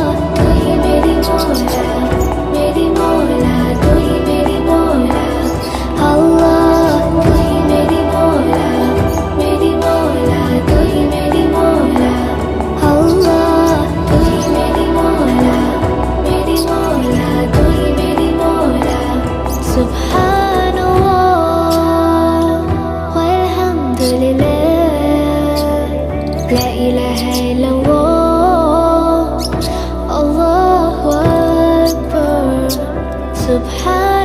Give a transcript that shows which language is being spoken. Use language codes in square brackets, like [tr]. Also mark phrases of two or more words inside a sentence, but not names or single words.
[ur] تو ہی میری مولا، تو ہی میری مولا، اللہ. تو ہی میری مولا، تو ہی میری مولا، اللہ. تو ہی میری مولا، تو ہی میری مولا. [ar] سبحان الله والحمد لله، لا إله إلا الله، الله أكبر. Subhanallah